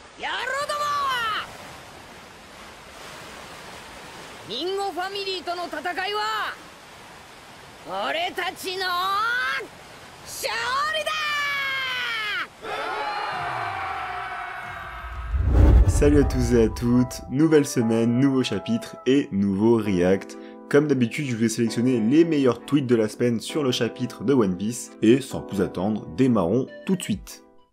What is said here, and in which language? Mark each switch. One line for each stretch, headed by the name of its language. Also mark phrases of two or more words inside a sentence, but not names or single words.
Japanese: 野郎どもはミンゴファミリーとの戦いは俺たちの勝利だ。
French: Salut à tous et à toutes, nouvelle semaine, nouveau chapitre et nouveau react. Comme d'habitude, je vais sélectionner les meilleurs tweets de la semaine sur le chapitre de One Piece, et sans plus attendre, démarrons tout de suite.